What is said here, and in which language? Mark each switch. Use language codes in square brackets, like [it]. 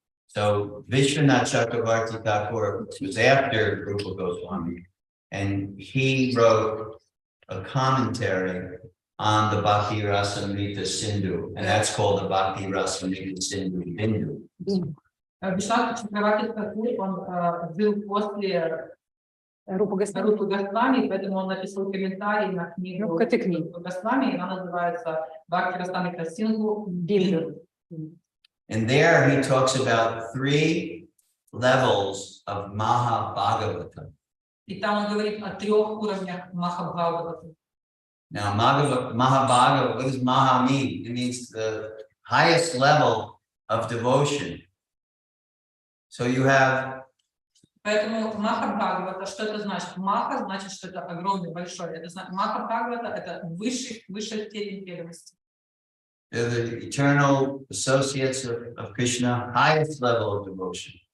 [en] So Vishwanath Chakravarti Thakur was after Rupa Goswami, and he wrote a commentary on the Bhakti Rasamrita Sindhu, and that's called the Bhakti Rasamrita Sindhu Bindu. [ru] Вишванат Чакраварти Тхакур, он жил после Рупа Госвами, поэтому он написал комментарий на книгу Рупа Госвами, и она называется Бхакти Расамрита Синдху Бинду. [en] And there he talks about 3 levels of Mahabhagavata. [ru] И там он говорит о 3 уровнях Махабхагавата. [en] Now, Mahabhagavata, what does Maha mean? It means the highest level of devotion. So you have. [ru] Поэтому Махабхагавата, что это значит? Маха значит, что это огромный, большой. Это значит, Махабхагавата это высшая степень преданности. [en] They're the eternal associates of Krishna, highest level of devotion.